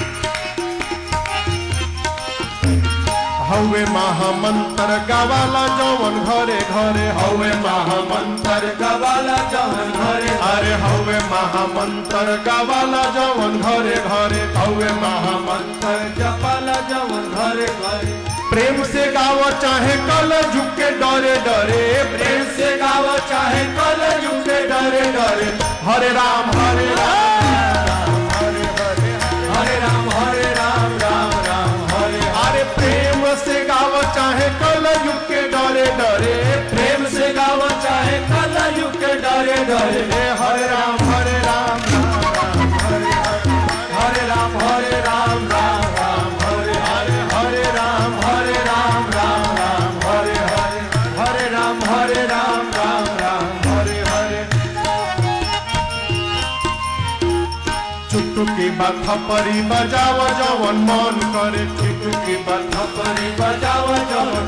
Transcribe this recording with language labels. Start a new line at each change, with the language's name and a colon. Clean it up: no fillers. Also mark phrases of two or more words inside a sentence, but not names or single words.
Bhojpuri: हवे महामंत्र गवाला जवन घरे घरे हवे महामंत्र गवाला जवन घरे अरे हवे महामंत्र गवाला जवन घरे घरे हवे महामंत्र जपाला जवन घरे घरे प्रेम से गावो चाहे कल झुके डरे डरे प्रेम से गावो चाहे कल झुके डरे डरे
Sanskrit: हरे राम हरे
Bhojpuri: हरे प्रेम से गावो चाहे कल झुके डरे डरे प्रेम से गावो चाहे कल झुके डरे डरे
Sanskrit: हरे राम हरे राम हरे
Bhojpuri: राम हरे चुटकी बाथा परी बजाव जवन मन करे चुटकी बाथा परी बजाव जवन